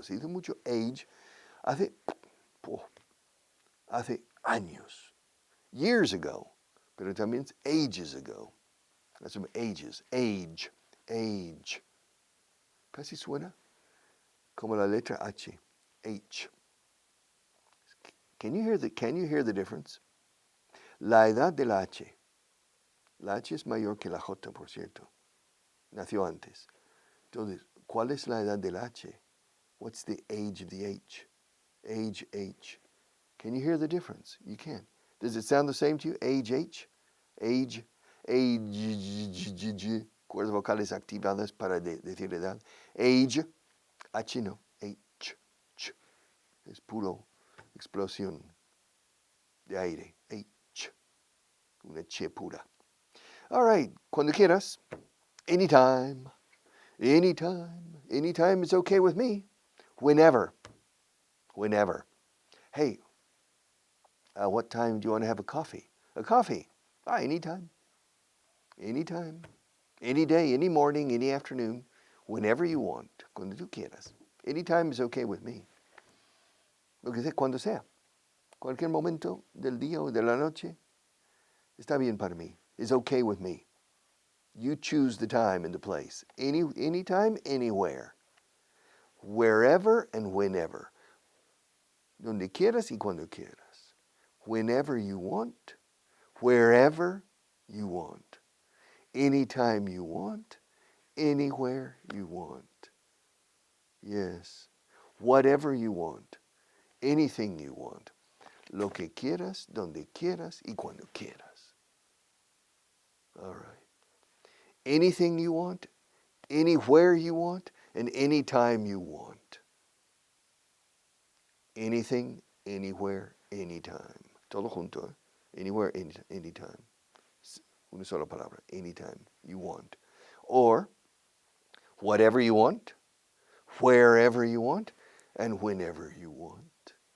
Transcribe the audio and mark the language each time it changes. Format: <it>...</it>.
<es>Se dice mucho age. Hace años.</es> <en>Years ago.</en> <es>Pero también es</es> <en>ages ago. That's from ages. Age. Age.</en> <es>Casi suena como la letra H.</es> <en>H. Can you hear the difference?</en> <es>La edad de la H. La H es mayor que la J, por cierto. Nació antes. Entonces, ¿cuál es la edad de la H?</es> <en>What's the age of the H? Age H. Can you hear the difference? You can. Does it sound the same to you? Age H? Age. Age.</en> <es>Cuerdas vocales activadas para decir edad.</es> <en>Age. H no. H. Ch.</en> <es>Es puro explosión de aire. H. Una che pura.</es> <en>All right.</en> <es>Cuando quieras. Anytime.</es> <en>Anytime. Anytime is okay with me. Whenever. Whenever. Hey, what time do you want to have a coffee? A coffee. Anytime. Anytime. Any day, any morning, any afternoon. Whenever you want.</en> <es>Cuando tú quieras.</es> <en>Anytime is okay with me.</en> <es>Lo que sea, cuando sea. Cualquier momento del día o de la noche. Está bien para mí.</es> <en>It's okay with me. You choose the time and the place. Anytime, anywhere. Wherever and whenever.</en> <es>Donde quieras y cuando quieras.</es> <en>Whenever you want. Wherever you want. Anytime you want. Anywhere you want. Yes. Whatever you want. Anything you want.</en> <es>Lo que quieras, donde quieras y cuando quieras.</es> <en>All right. Anything you want, anywhere you want, and anytime you want. Anything, anywhere, anytime.</en> <es>Todo junto,</es> <en>anywhere, anytime.</en> <es>Una sola palabra,</es> <en>anytime you want. Or, whatever you want, wherever you want, and whenever you want.</en>